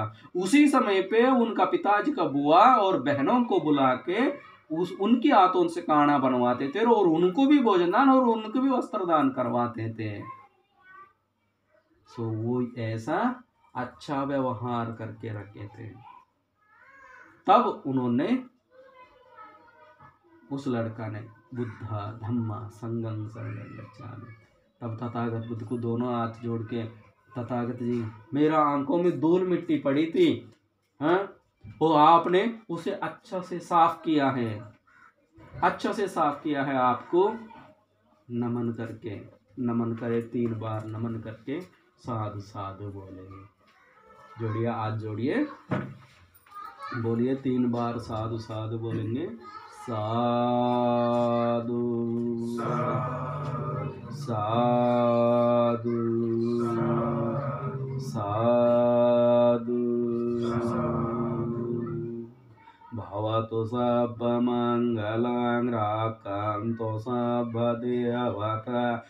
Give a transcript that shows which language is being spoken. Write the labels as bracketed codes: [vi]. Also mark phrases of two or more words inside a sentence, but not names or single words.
[hi] उसी समय पे उनका पिताजी का बुआ और बहनों को बुला के उनके हाथों से खाना बनवाते थे और उनको भी भोजन दान और उनको भी वस्त्र दान करवाते थे। वो ऐसा अच्छा व्यवहार करके रखे थे। तब उन्होंने, उस लड़का ने [pi] बुद्धा धम्मा संगम शरणं गच्छामि, [hi] तब तथागत बुद्ध को दोनों हाथ जोड़ के, तथागत जी मेरा आंखों में धूल मिट्टी पड़ी थी, हाँ, वो आपने उसे अच्छा से साफ किया है, अच्छा से साफ किया है। आपको नमन करके, नमन करे 3 बार नमन करके साधु साधु बोलेंगे। जोड़िए, हाथ जोड़िए, बोलिए 3 बार साधु साधु बोलेंगे। [sa] साधु साधु साधु भवतु सर्वमङ्गलं रक्षन्तु सर्वदेवता